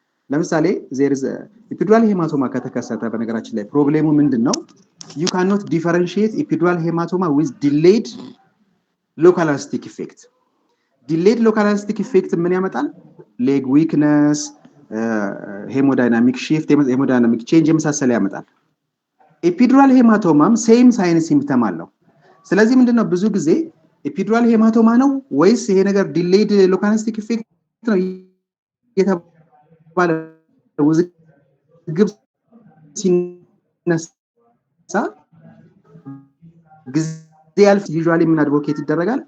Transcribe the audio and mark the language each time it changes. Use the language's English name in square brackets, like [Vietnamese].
[Amharic] ለምሳሌ ኢፒዱራል ሄማቶማ ከተከሰተ በነገራችን ላይ ፕሮብሌሙ ምንድነው? [English] You cannot differentiate epidural hematoma with delayed local anesthetic effect. Delayed local anesthetic effect [Amharic] ምን ያመጣል? [English] leg weakness, hemodynamic shift, hemodynamic change [Amharic] የመሳሰለ ያመጣል። epidural hematoma ሴም ሳይን ሲምፕተም አለው። ስለዚህ ምንድነው ብዙ ጊዜ epidural hematoma ነው ወይስ ይሄ ነገር delayed local anesthetic effect ነው የተባለ ውዝግብ ሲነሳ ጊዜ ያልፍ ዩዥዋሊ ምን አድቮኬት ይደረጋል?